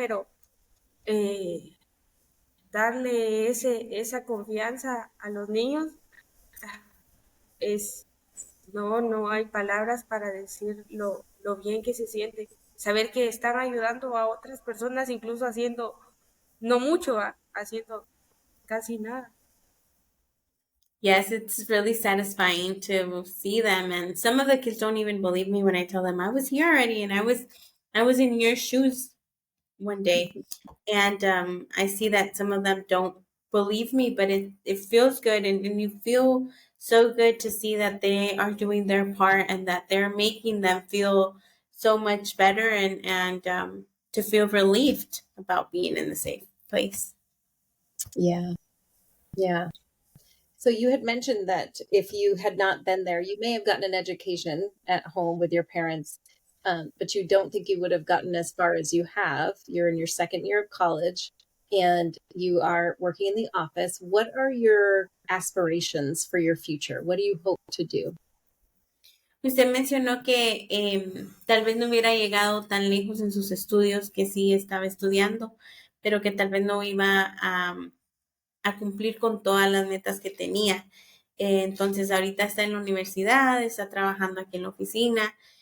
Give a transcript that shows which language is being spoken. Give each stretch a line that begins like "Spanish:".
Spanish: Pero eh, darle esa confianza a los niños es, no hay palabras para decir lo bien que se siente. Saber que están ayudando a otras personas, incluso haciendo, no mucho, haciendo casi nada.
English: Yes, it's really satisfying to see them, and some of the kids don't even believe me when I tell them I was here already and I was in your shoes one day, and I see that some of them don't believe me, but it feels good, and you feel so good to see that they are doing their part and that they're making them feel so much better, and to feel relieved about being in the safe place. Yeah. Yeah. So you had mentioned that if you had not been there, you may have gotten an education at home with your parents, but you don't think you would have gotten as far as you have. You're in your second year of college and you are working in the office. What are your aspirations for your future? What do you hope to do?
Spanish: Usted mencionó que tal vez no hubiera llegado tan lejos en sus estudios, que sí estaba estudiando, pero que tal vez no iba a cumplir con todas las metas que tenía. Entonces, ahorita está en la universidad, está trabajando aquí en la oficina.